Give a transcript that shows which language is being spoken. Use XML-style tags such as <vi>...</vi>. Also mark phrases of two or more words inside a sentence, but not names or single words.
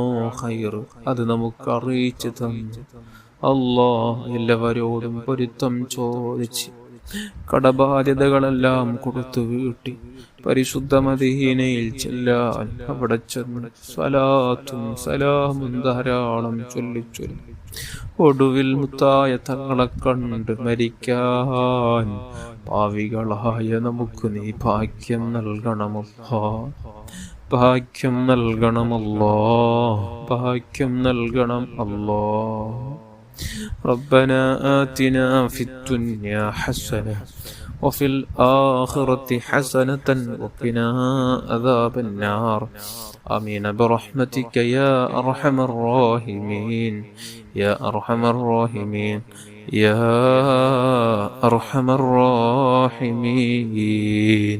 <ml>ഹൈറ് അത് നമുക്ക് അറിയിച്ചു തന്നു അല്ലാഹ് എല്ലാവരോടും പൊരുത്തം ചോദിച്ച് കടബാധ്യതകളെല്ലാം കൊടുത്തു വീട്ടി പരിശുദ്ധ മദീനയിൽ ചെല്ലാൻ അവിടെ ചെന്ന് സ്വലാത്തും സലാമും ധാരാളം ചൊല്ലിച്ചൊല്ലി ഒടുവിൽ മുത്തായ തങ്ങളെ കണ്ട് മരിക്കാൻ പാവികളായ നമുക്ക് നീ ഭാഗ്യം നൽകണമല്ലോ. ഭാഗ്യം നൽകണമല്ലോ. ഭാഗ്യം നൽകണം അല്ലോ.</ml> <ar>ربنا آتنا في الدنيا حسنة وفي الآخرة حسنة وقنا عذاب النار آمين برحمتك يا أرحم الراحمين يا أرحم الراحمين يا أرحم الراحمين.</ar>